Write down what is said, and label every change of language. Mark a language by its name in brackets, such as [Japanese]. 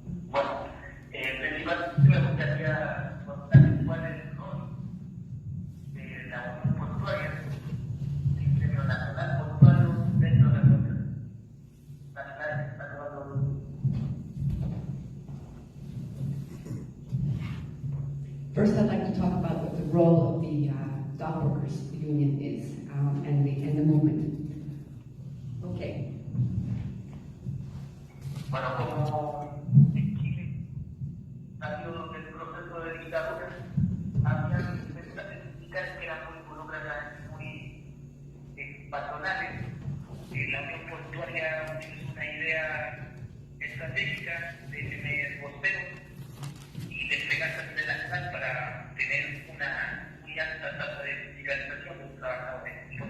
[Spanish] Bueno, principalmente me gustaría contar cuál es el rol de la Unión Portuaria, el Gremio Nacional Portuario dentro de la Unión Nacional que está llevando. [English] First, I'd like to talk about what the role of the dock workers union is and the movement. Okay. [Spanish] Bueno, como en Chile ha sido el proceso de dictadura, había representantes sindicales que eran muy burocratas, muy patronales. La Unión Portuaria utilizó una idea estratégica de tener voceros y desplegarse a nivel nacional para tener una muy alta tasa de sindicalización de los trabajadores.